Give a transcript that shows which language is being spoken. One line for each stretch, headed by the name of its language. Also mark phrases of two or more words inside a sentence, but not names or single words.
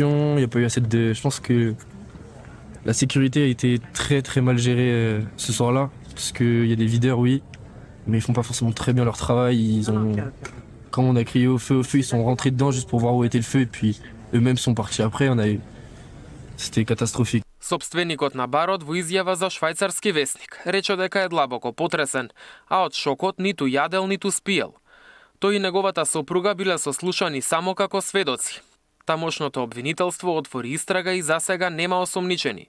French: Il n'y a pas eu assez de, je pense que la sécurité a été très mal gérée ce soir-là, parce qu'il y a des videurs, oui, mais ils font pas forcément très bien leur travail. Quand on a crié au feu, ils sont rentrés dedans juste pour voir où était le feu, et puis eux-mêmes sont partis après. C'était catastrophique.
Macedonian: Собственикот на барот во изјава за швајцарски весник рече дека е длабоко потресен, а од шокот ниту јадел, ниту спиел. Тој и неговата сопруга биле сослушани само како сведоци. Тамошното обвинителство отвори истрага и засега нема осомничени.